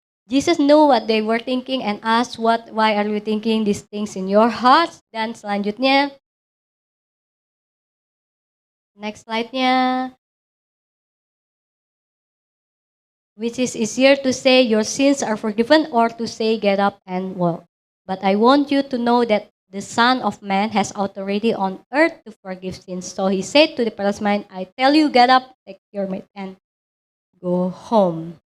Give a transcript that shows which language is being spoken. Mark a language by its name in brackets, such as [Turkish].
[English] Jesus know what they were thinking and asked, why are you thinking these things in your hearts? [Indonesian] Dan selanjutnya, [English] next slide-nya. Which is easier to say your sins are forgiven or to say get up and walk. But I want you to know that the Son of Man has authority on earth to forgive sins. So he said to the paralyzed man, I tell you, get up, take your mat and go home.